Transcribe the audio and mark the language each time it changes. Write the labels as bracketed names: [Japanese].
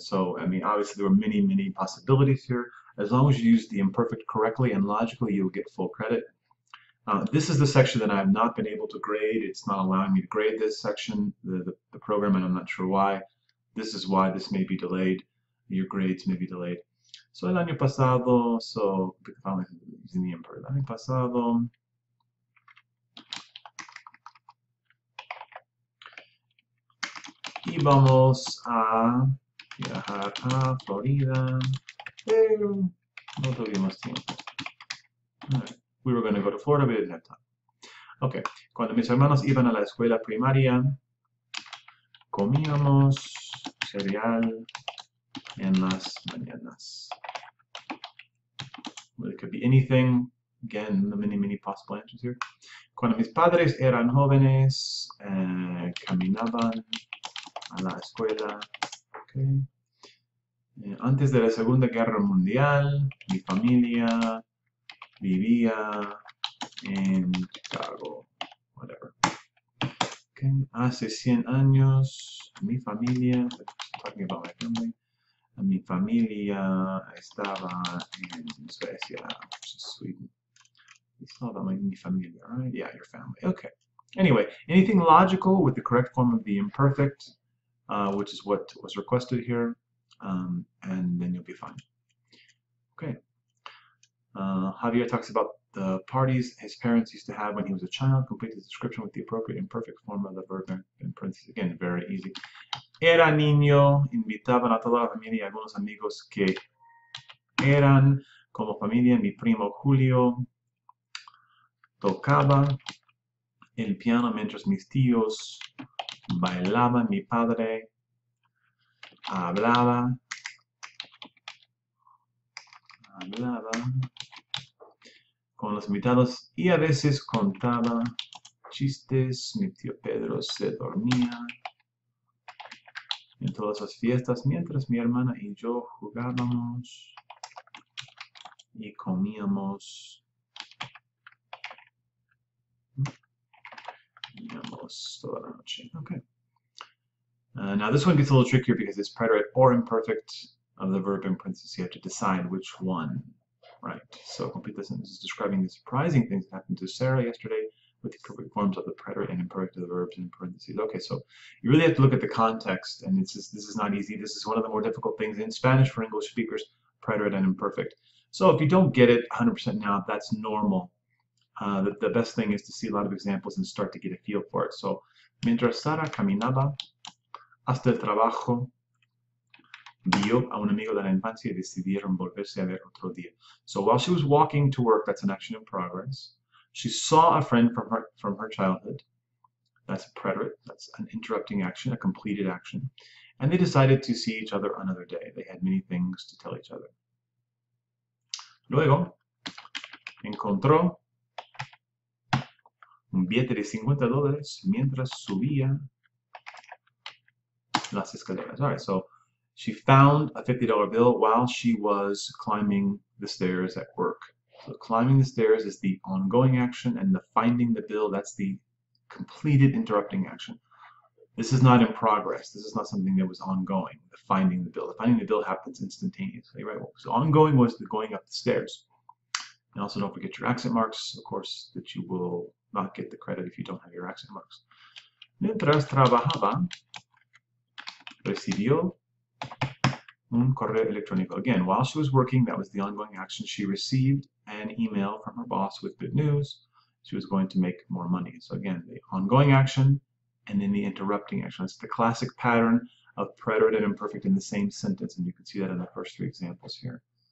[English] So, I mean, obviously there were many, many possibilities here. As long as you use the imperfect correctly and logically, you'll get full credit. This is the section that I have not been able to grade. It's not allowing me to grade this section, the program, and I'm not sure why. This is why this may be delayed. Your grades may be delayed. So, [Spanish] el año pasado, [English] so using the imperfect. [Spanish] El año pasado, íbamos a viajar a Florida, pero no tuvimos tiempo. [English] Right. We were going to go to Florida, but we didn't have time. Okay. [Spanish] Cuando mis hermanos iban a la escuela primaria, comíamos cereal en las mañanas. [English] Well, it could be anything. Again, the many, many possible answers here. [Spanish] Cuando mis padres eran jóvenes, caminaban a la escuela. Okay. Antes de la Segunda Guerra Mundial, mi familia vivía en Chicago, whatever. Okay. Hace 100 años, mi familia, [English] talking about my family, [Spanish] mi familia estaba en Suecia, [English] which is Sweden. It's not about [Spanish] mi familia, [English] right? Yeah, your family. Okay. Anyway, anything logical with the correct form of the imperfect, which is what was requested here, and then you'll be fine. Okay. Javier talks about the parties his parents used to have when he was a child. Complete the description with the appropriate imperfect form of the verb in parentheses. Again, very easy. [Spanish] Era niño, invitaban a toda la familia y algunos amigos que eran como familia. Mi primo Julio tocaba el piano mientras mis tíos bailaban. Mi padre hablaba con los invitados y a veces contaba chistes. Mi tío Pedro se dormía en todas las fiestas mientras mi hermana y yo jugábamos y comíamos toda la noche. [English] Okay. Now this one gets a little trickier because it's preterite or imperfect of the verb in parentheses. You have to decide which one. Right, so complete the sentence is describing the surprising things that happened to Sarah yesterday with the perfect forms of the preterite and imperfect of the verbs in parentheses. Okay, so you really have to look at the context, and this is not easy. This is one of the more difficult things in Spanish for English speakers, preterite and imperfect. So if you don't get it 100% now, that's normal. The best thing is to see a lot of examples and start to get a feel for it. [Spanish] So, mientras Sara caminaba hasta el trabajo, vio a un amigo de la infancia y decidieron volverse a ver otro día. [English] So while she was walking to work, that's an action in progress. She saw a friend from her childhood. That's a preterite. That's an interrupting action, a completed action. And they decided to see each other another day. They had many things to tell each other. [Spanish] Luego, encontró un billete de $50 mientras subía las escaleras. [English] All right, so she found a $50 bill while she was climbing the stairs at work. So climbing the stairs is the ongoing action, and the finding the bill, that's the completed interrupting action. This is not in progress. This is not something that was ongoing, the finding the bill. The finding the bill happens instantaneously, right? So ongoing was the going up the stairs. And also don't forget your accent marks, of course, that you will not get the credit if you don't have your accent marks. [Spanish] Mientras trabajaba, recibió un correo electrónico. [English] Again, while she was working, that was the ongoing action. She received an email from her boss with good news. She was going to make more money. So again, the ongoing action and then the interrupting action. It's the classic pattern of preterite and imperfect in the same sentence, and you can see that in the first three examples here.